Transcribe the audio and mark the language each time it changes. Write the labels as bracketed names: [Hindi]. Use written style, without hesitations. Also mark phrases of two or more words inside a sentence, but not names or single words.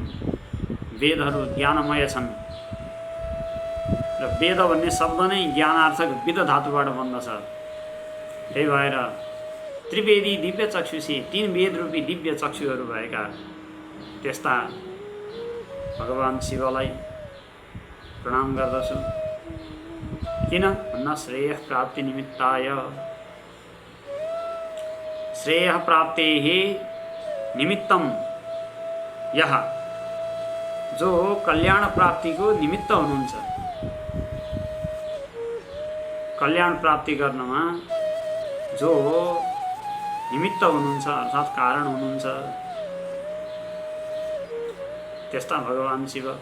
[Nepali] वेदहरू ज्ञानमय छन् र वेद भन्ने शब्द नै ज्ञानार्थक विद धातुबाट बन्दछ। त्यही भएर [Sanskrit] त्रिवेदी दिव्य चक्षुषी, [Nepali] तीन वेद रूपी दिव्य चक्षुहरू भएका त्यस्ता भगवान् शिवलाई प्रणाम गर्दछु। किन भन्दा [Sanskrit] श्रेय प्राप्ति निमित्ताय, श्रेय प्राप्तेः निमित्तम यः, [Nepali] जो कल्याण प्राप्तिको निमित्त हुनुहुन्छ। कल्याण प्राप्ति गर्नमा जो निमित्त हुनुहुन्छ अर्थात् कारण हुनुहुन्छ, त्यस्ता भगवान् शिव।